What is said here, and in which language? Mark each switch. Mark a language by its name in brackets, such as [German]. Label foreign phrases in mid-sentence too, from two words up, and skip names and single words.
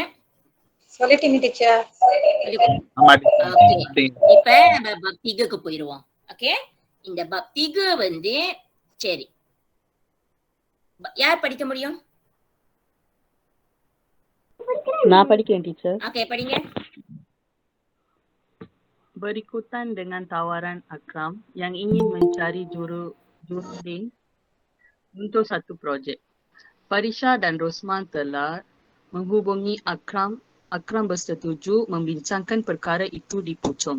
[Tamil] சொல்லிட்டீங்க டீச்சர். ஓகே, இப்ப நம்ம பக்திக்கு போயிருவோம். ஓகே, இந்த பக்திக்கு வந்து சரி யார் படிக்க முடியும்? நான் படிக்கிறேன் டீச்சர். ஓகே, படிங்க. [Malay] Berikutan dengan tawaran Akram yang ingin mencari jurudin untuk satu projek. Farisha dan Rosman telah menghubungi Akram. Akram bersetuju membincangkan perkara itu di Puchong.